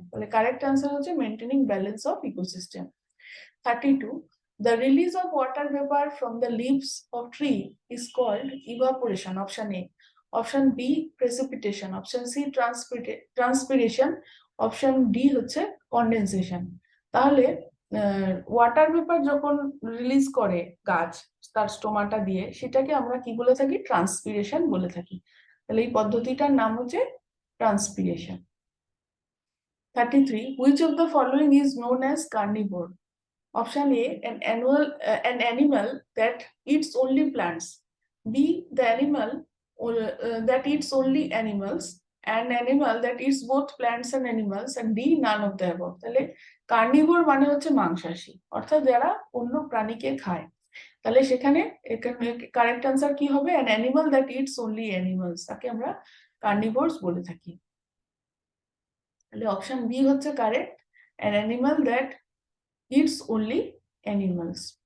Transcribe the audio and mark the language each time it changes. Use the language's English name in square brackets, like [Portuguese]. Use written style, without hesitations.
[Bangla] তাহলে correct answer হচ্ছে maintaining balance of ecosystem. [English] 32. The release of water vapor from the leaves of tree is called evaporation, option A. Option B precipitation, option C transpiration, option D [Bangla] হচ্ছে [English] condensation. [Bangla] তাহলে water vapour যখন release করে গাছ তার stomata দিয়ে, সেটাকে আমরা কি বলে থাকি? ট্রান্সপিরেশন বলে থাকি। তাহলে এই পদ্ধতিটার নাম হচ্ছে transpiration. 33. Which of the following is known as carnivore? Option A, an animal that eats only plants. B, the animal that eats only animals. An animal that eats both plants and animals. And D, none of the above. তাহলে carnivore মানে হচ্ছে মাংসাশী, অর্থাৎ যারা অন্য প্রাণীকে খায়। তাহলে সেখানে কারেক্ট আনসার কি হবে? [English] an animal that eats only animals, [Bangla] তাকে আমরা কার্নিভোরস বলে থাকি। তাহলে অপশন বি হচ্ছে correct, [English] an animal that eats only animals.